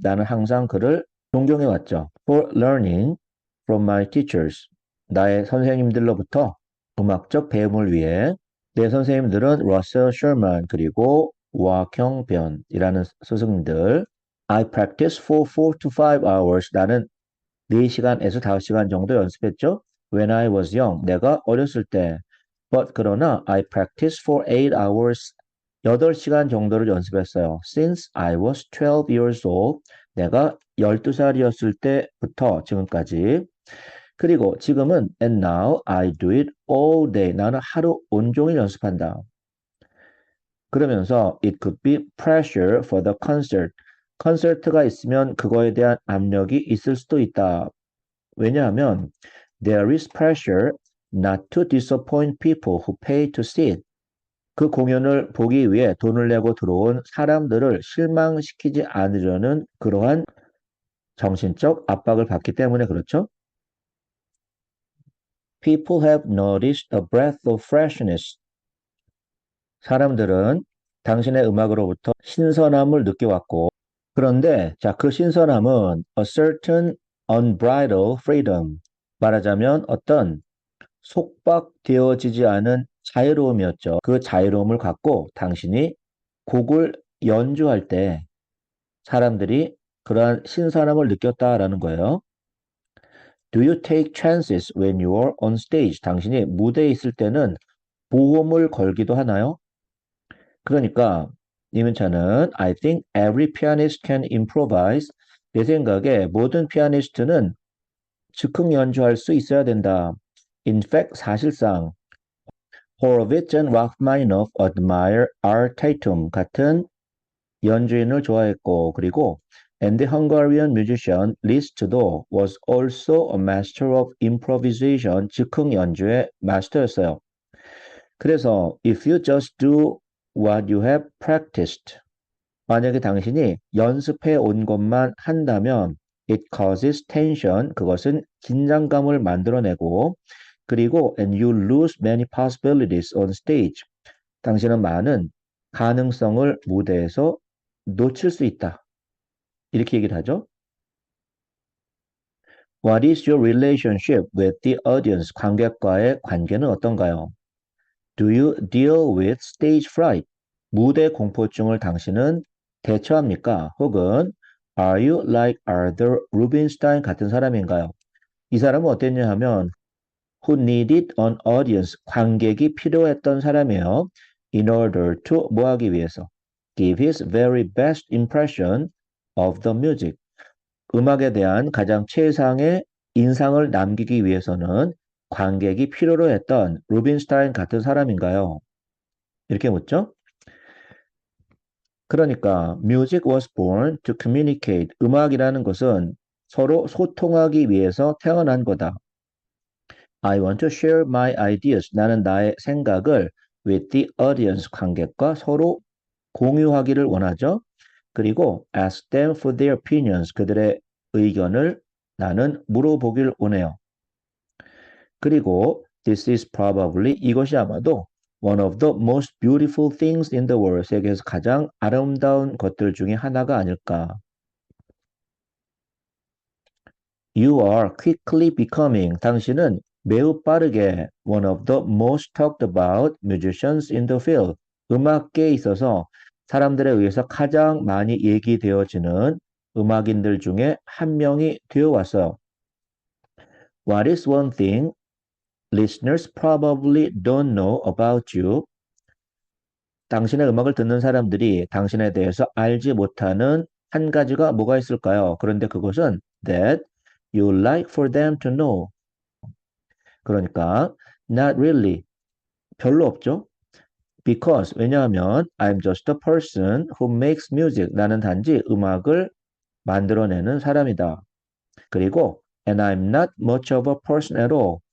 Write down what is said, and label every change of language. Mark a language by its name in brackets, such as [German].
[Korean] 나는 항상 그를 존경해 왔죠. [English] For learning from my teachers. [Korean] 나의 선생님들로부터 음악적 배움을 위해 내 선생님들은 러셀 셔먼 그리고 와경변이라는 스승님들. [English] I practice for 4 to 5 hours. [Korean] 나는 4시간에서 5시간 정도 연습했죠. [English] When I was young. [Korean] 내가 어렸을 때. [English] But 그러나 I practiced for 8 hours. [Korean] 8시간 정도를 연습했어요. [English] Since I was 12 years old. [Korean] 내가 12살이었을 때부터 지금까지. 그리고 지금은 [English] and now I do it all day. [Korean] 나는 하루 온종일 연습한다. [English] 그러면서 it could be pressure for the concert. [Korean] 콘서트가 있으면 그거에 대한 압력이 있을 수도 있다. [English] 왜냐하면 there is pressure not to disappoint people who pay to see it. [Korean] 그 공연을 보기 위해 돈을 내고 들어온 사람들을 실망시키지 않으려는 그러한 정신적 압박을 받기 때문에 그렇죠. [English] People have noticed a breath of freshness. [Korean] 사람들은 당신의 음악으로부터 신선함을 느껴왔고 그런데 자, 그 신선함은 [English] a certain unbridled freedom. [Korean] 말하자면 어떤 속박되어지지 않은 자유로움이었죠. 그 자유로움을 갖고 당신이 곡을 연주할 때 사람들이 그러한 신선함을 느꼈다라는 거예요. [English] Do you take chances when you are on stage? [Korean] 당신이 무대에 있을 때는 보험을 걸기도 하나요? [English] 그러니까 이문차는 I think every pianist can improvise. [Korean] 내 생각에 모든 피아니스트는 즉흥 연주할 수 있어야 된다. [English] In fact, 사실상 Horowitz and Rachmaninoff admire Art Tatum [Korean] 같은 연주인을 좋아했고 그리고 [English] and the Hungarian musician Liszt도 was also a master of improvisation. [Korean] 즉흥 연주의 마스터였어요. [English] 그래서 if you just do what you have practiced. [Korean] 만약에 당신이 연습해 온 것만 한다면 [English] it causes tension. [Korean] 그것은 긴장감을 만들어내고 그리고 [English] and you lose many possibilities on stage. [Korean] 당신은 많은 가능성을 무대에서 놓칠 수 있다. 이렇게 얘기를 하죠. [English] What is your relationship with the audience? [Korean] 관객과의 관계는 어떤가요? [English] Do you deal with stage fright? [Korean] 무대 공포증을 당신은 대처합니까? 혹은 [English] Are you like [Korean] Arthur Rubinstein 같은 사람인가요? 이 사람은 어땠냐 하면 [English] who needed an audience, [Korean] 관객이 필요했던 사람이에요. [English] In order to, [Korean] 뭐 하기 위해서? [English] Give his very best impression of the music. [Korean] 음악에 대한 가장 최상의 인상을 남기기 위해서는 관객이 필요로 했던 루빈스타인 같은 사람인가요? 이렇게 묻죠? [English] 그러니까 music was born to communicate. [Korean] 음악이라는 것은 서로 소통하기 위해서 태어난 거다. [English] I want to share my ideas. [Korean] 나는 나의 생각을 [English] with the audience, [Korean] 관객과 서로 공유하기를 원하죠. [English] 그리고 ask them for their opinions. [Korean] 그들의 의견을 나는 물어보길 원해요. [English] 그리고 this is probably, [Korean] 이것이 아마도 [English] one of the most beautiful things in the world. [Korean] 세계에서 가장 아름다운 것들 중에 하나가 아닐까. [English] You are quickly becoming. [Korean] 당신은 매우 빠르게 [English] one of the most talked about musicians in the field. [Korean] 음악계에 있어서 사람들에 의해서 가장 많이 얘기되어지는 음악인들 중에 한 명이 되어 왔어요. [English] What is one thing listeners probably don't know about you? [Korean] 당신의 음악을 듣는 사람들이 당신에 대해서 알지 못하는 한 가지가 뭐가 있을까요? 그런데 그것은 [English] that you like for them to know. [Korean] 그러니까 [English] not really, [Korean] 별로 없죠. [English] Because, 왜냐하면 I'm just a person who makes music. [Korean] 나는 단지 음악을 만들어내는 사람이다. [English] 그리고 and I'm not much of a person at all.